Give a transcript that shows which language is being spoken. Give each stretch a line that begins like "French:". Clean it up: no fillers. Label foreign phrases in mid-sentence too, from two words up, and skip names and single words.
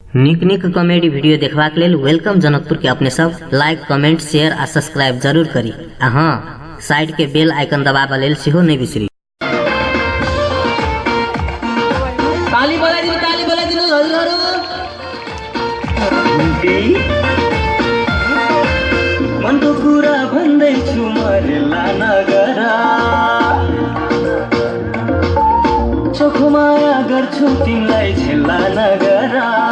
Maithili: निक निक
English: comedy video
Maithili: देखबाक लेल वेलकम जनकपुर के अपने सब
English: like comment share
Maithili: आ सब्सक्राइब जरूर करी। हाँ, साइड के
English: bell icon
Maithili: दबाबा लेल सेहो नहीं बिसरी।
Nepali: ताली बजाइदिनु हजुरहरु। मनको कुरा भन्दैछु मरेला नगरा, चोखो माया गर्छु तिमीलाई झेल्ला नगरा।